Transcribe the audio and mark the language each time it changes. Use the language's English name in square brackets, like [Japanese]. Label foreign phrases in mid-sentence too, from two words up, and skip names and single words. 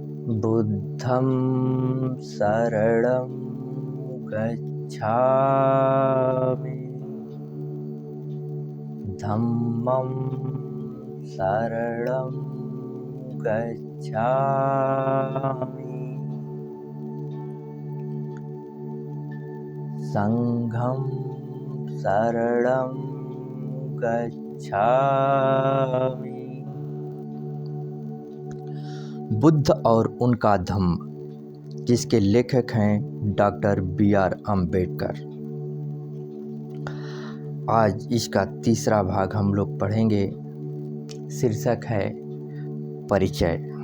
[Pali] बुद्धं शरणं गच्छामि, धम्मं शरणं गच्छामि, संघं शरणं गच्छामि। [Hindi] बुद्ध और उनका धम्म, जिसके लेखक हैं डॉक्टर बी.आर. अम्बेडकर। आज इसका तीसरा भाग हम लोग पढ़ेंगे। शीर्षक है परिचय।